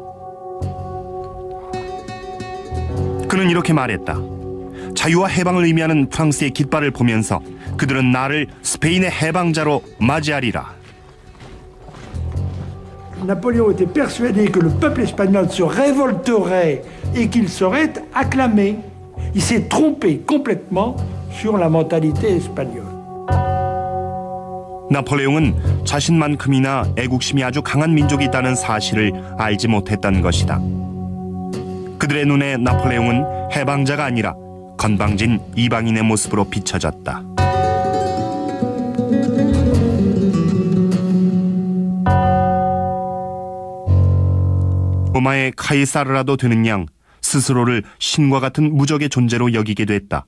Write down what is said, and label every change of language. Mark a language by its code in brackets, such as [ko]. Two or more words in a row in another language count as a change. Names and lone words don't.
[ko] 그는 이렇게 말했다. 자유와 해방을 의미하는 프랑스의 깃발을 보면서 그들은 나를 스페인의 해방자로 맞이하리라. [fr] Napoléon était persuadé que le peuple espagnol se révolterait et qu'il serait acclamé. Il s'est trompé complètement sur la mentalité espagnole. [ko] 나폴레옹은 자신만큼이나 애국심이 아주 강한 민족이 있다는 사실을 알지 못했던 것이다. 그들의 눈에 나폴레옹은 해방자가 아니라 건방진 이방인의 모습으로 비춰졌다. 로마의 카이사르라도 되는 양 스스로를 신과 같은 무적의 존재로 여기게 됐다.